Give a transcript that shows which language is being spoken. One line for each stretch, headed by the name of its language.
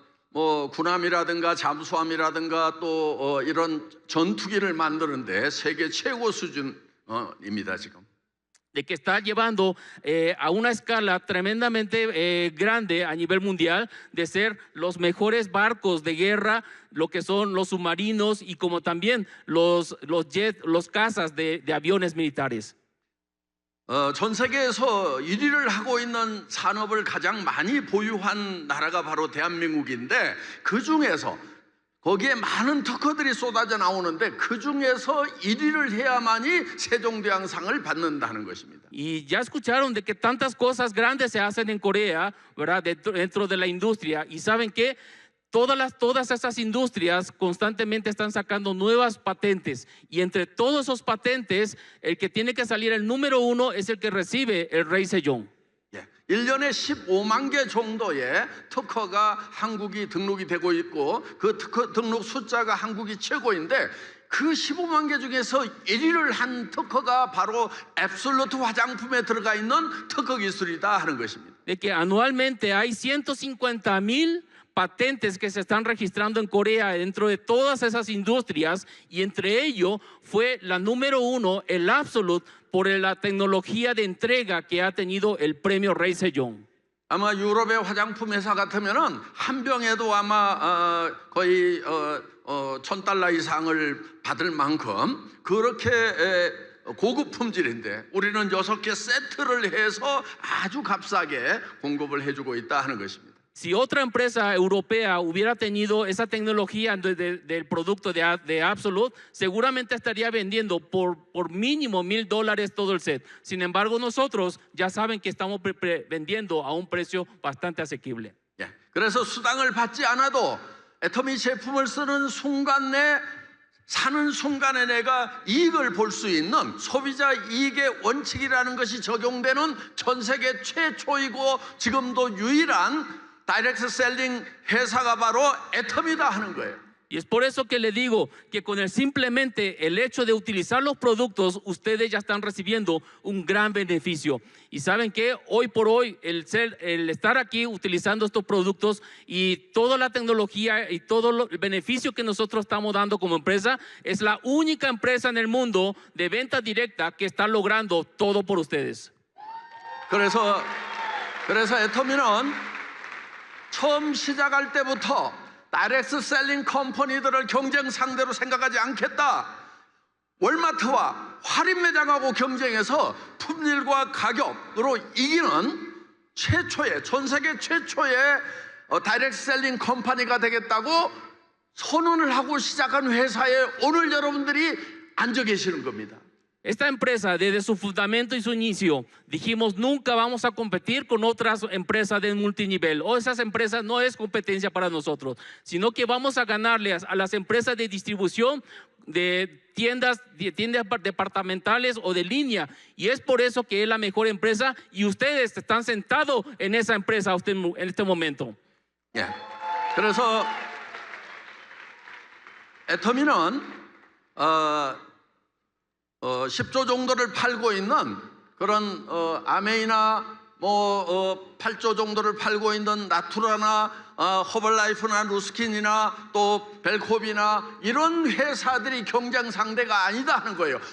Korean: 뭐 군함이라든가 잠수함이라든가 또 이런 전투기를 만드는데 세계 최고 수준입니다 지금.
Spanish: De que está llevando a una escala tremendamente grande a nivel mundial de ser los mejores barcos de guerra, lo que son los submarinos y como también los jets, los cazas de aviones militares.
Korean: 전 세계에서 1위를 하고 있는 산업을 가장 많이 보유한 나라가 바로 대한민국인데 그 중에서 거기에 많은 특허들이 쏟아져 나오는데 그 중에서 1위를 해야만이 세종대왕상을 받는다는 것입니다.
Spanish: Y ya escucharon de que tantas cosas grandes se hacen en Corea, ¿verdad? Dentro de la industria. Y saben que todas esas industrias constantemente están sacando nuevas patentes. Y entre todos esos patentes, el que tiene que salir el número uno es el que recibe el rey Sejong.
Korean: 1년에 15만 개 정도의 특허가 한국이 등록이 되고 있고 그 특허 등록 숫자가 한국이 최고인데 그 15만 개 중에서 1위를 한 특허가 바로 앱솔루트 화장품에 들어가 있는 특허 기술이다 하는 것입니다.
Spanish: De que anualmente hay 150,000 patentes que se están registrando en Corea dentro de todas esas industrias y entre ello fue la número uno, el Absolute, por la tecnología de entrega que ha tenido el premio Rey Sejong.
Korean: 아마 유럽의 화장품 회사 같으면은 한 병에도 아마 거의 $1,000 이상을 받을 만큼 그렇게 고급 품질인데 우리는 6개 세트를 해서 아주 값싸게 공급을 해주고 있다 하는 것입니다.
Spanish: Si otra empresa europea hubiera tenido esa tecnología del producto de Absolute, seguramente estaría vendiendo por mínimo $1,000 todo el set. Sin embargo, nosotros ya saben que estamos vendiendo a un precio bastante asequible.
Korean: 예, 그래서 수당을 받지 않아도 애터미 제품을 쓰는 순간 내 사는 순간에 내가 이익을 볼 수 있는 소비자 이익의 원칙이라는 것이 적용되는 전 세계 최초이고 지금도 유일한 다이렉트 셀링 회사가 바로 애터미다 하는 거예요.
Spanish: Y es por eso que le digo que con simplemente el hecho de utilizar los productos, ustedes ya están recibiendo un gran beneficio. Y saben que hoy por hoy el estar aquí utilizando estos productos y toda la tecnología y todo el beneficio que nosotros estamos dando como empresa, es la única empresa en el mundo de venta directa que está logrando todo por ustedes.
Korean: 그래서 애터미는 처음 시작할 때부터 다이렉트 셀링 컴퍼니들을 경쟁 상대로 생각하지 않겠다. 월마트와 할인 매장하고 경쟁해서 품질과 가격으로 이기는 최초의 전 세계 최초의 다이렉트 셀링 컴퍼니가 되겠다고 선언을 하고 시작한 회사에 오늘 여러분들이 앉아 계시는 겁니다.
Spanish: Esta empresa, desde su fundamento y su inicio, dijimos nunca vamos a competir con otras empresas de multinivel. O esas empresas no es competencia para nosotros, sino que vamos a ganarle a las empresas de distribución de tiendas departamentales o de línea. Y es por eso que es la mejor empresa y ustedes están sentados en esa empresa en este momento.
Korean: 예. 그래서 애터미는 10조 정도를 팔고 있는 그런 아메이나 8조 정도를 팔고 있는 나투라나 허벌라이프나 루스킨이나 또 벨콥이나 이런 회사들이 경쟁 상대가 아니다 하는 거예요.